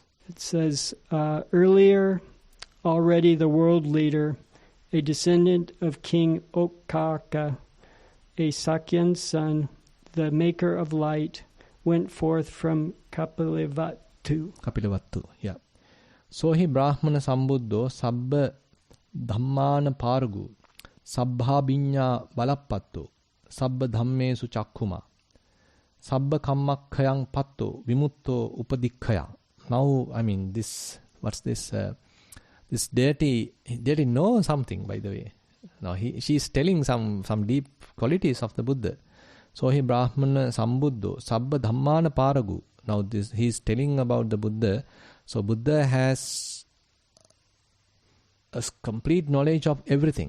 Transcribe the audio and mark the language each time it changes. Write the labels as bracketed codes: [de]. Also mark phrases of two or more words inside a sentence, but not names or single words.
[en] It says, earlier, already the world leader, a descendant of King Okkaka, a Sakyan's son, the maker of light, went forth from Kapilavatthu. Yeah. [pi] So he Brahmana Sambuddho Sabba Dhammana Paragu Sabbha Binya Balappattu Sabba Dhammesu Chakkuma Sabba Kammakkayang Pattu Vimutto Upadikkaya. [en] Now, I mean, what's this? This deity knows something, by the way. Now, she's telling some deep qualities of the Buddha. [pi] So he Brahmana Sambuddho Sabba Dhammana Paragu. [en] Now, he's telling about the Buddha. So Buddha has a complete knowledge of everything.